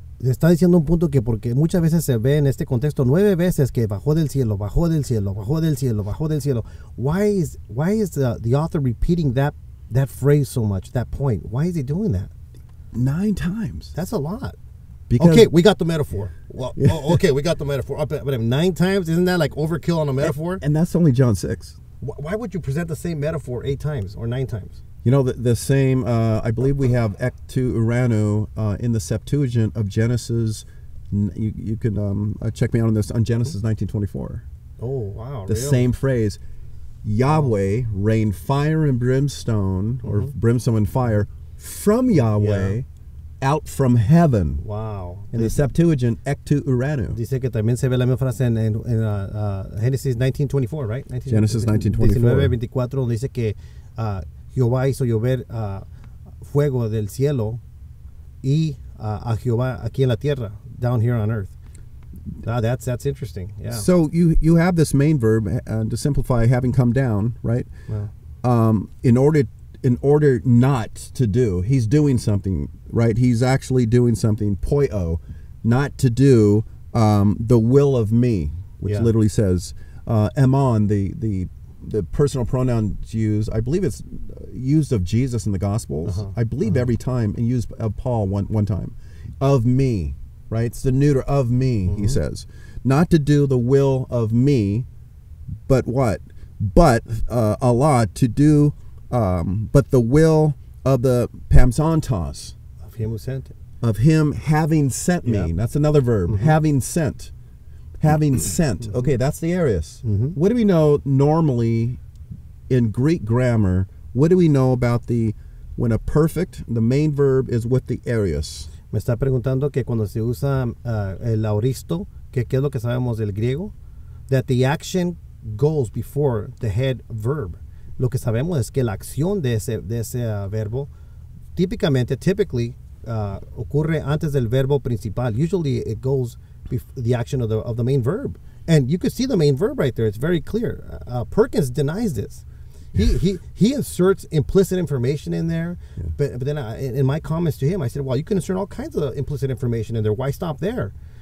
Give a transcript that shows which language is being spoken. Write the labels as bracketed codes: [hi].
[es] Está diciendo un punto que porque muchas veces se ve en este contexto 9 veces que bajó del cielo, bajó del cielo, bajó del cielo, bajó del cielo. [en] Why is the author repeating that phrase so much, that point? Why is he doing that? 9 times. That's a lot. Because, okay, we got the metaphor. Well, okay, we got the metaphor. But 9 times, isn't that like overkill on a metaphor? And that's only John 6. Why would you present the same metaphor 8 times or 9 times? You know, the same, I believe we have ek tu uranu in the Septuagint of Genesis. You can check me out on this, on Genesis 19:24. Oh, wow. The really? same phrase. Yahweh rained fire and brimstone, or brimstone and fire, from Yahweh out from heaven. Wow. In the Septuagint, ek tu uranu. [es] Dice que también se ve la misma frase en Genesis 19:24, right? [en] Genesis 19:24. [es] 19:24, dice que Jehová hizo llover fuego del cielo y a Jehová aquí en la tierra, [en] down here on earth. That's interesting. Yeah. So you have this main verb, to simplify, having come down, right? Wow. In order not to do, he's doing something, right? He's actually doing something, poio, not to do the will of me, which literally says, emon, the personal pronouns used, I believe it's used of Jesus in the Gospels. I believe every time, and used of Paul one time. Of me, right? It's the neuter of me, he says. Not to do the will of me, but what? But Allah, to do, but the will of the Pamsantos. Of him who sent it. Of him having sent me. That's another verb, having sent. Having sent. Okay, that's the aorist. What do we know normally in Greek grammar? What do we know about when a perfect, the main verb is with the aorist? [es] Me está preguntando que cuando se usa el aoristo, que qué es lo que sabemos del griego, [en] that the action goes before the head verb. [es] Lo que sabemos es que la acción de ese verbo typically ocurre antes del verbo principal. [en] Usually it goes the action of the main verb, and you could see the main verb right there. It's very clear. Perkins denies this. He inserts implicit information in there, but then in my comments to him, I said, well, you can insert all kinds of implicit information in there. Why stop there?